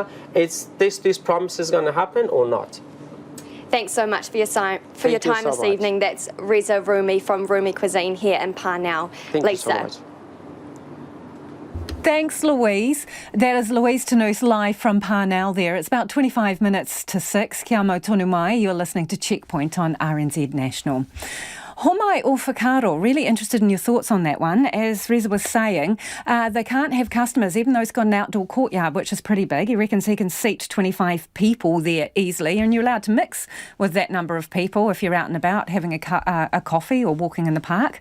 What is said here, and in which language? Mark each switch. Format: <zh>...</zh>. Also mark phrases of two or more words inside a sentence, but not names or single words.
<en>Is this promise is going to happen or not? Thanks so much for your time this evening. That's Reza Rumi from Rumi Cuisine here in Parnell. Thank Lisa. you so much. Thanks, Louise. That is Louise Tanous live from Parnell there. It's about 25 minutes to 6.</en> <mi>Kia mau tonu mai.</mi> <en>You're listening to Checkpoint on RNZ National.</en> <mi>Homai o Whakaro,</mi> <en>really interested in your thoughts on that one. As Reza was saying, they can't have customers, even though it's got an outdoor courtyard, which is pretty big. He reckons he can seat 25 people there easily, and you're allowed to mix with that number of people if you're out and about having a coffee or walking in the park.</en>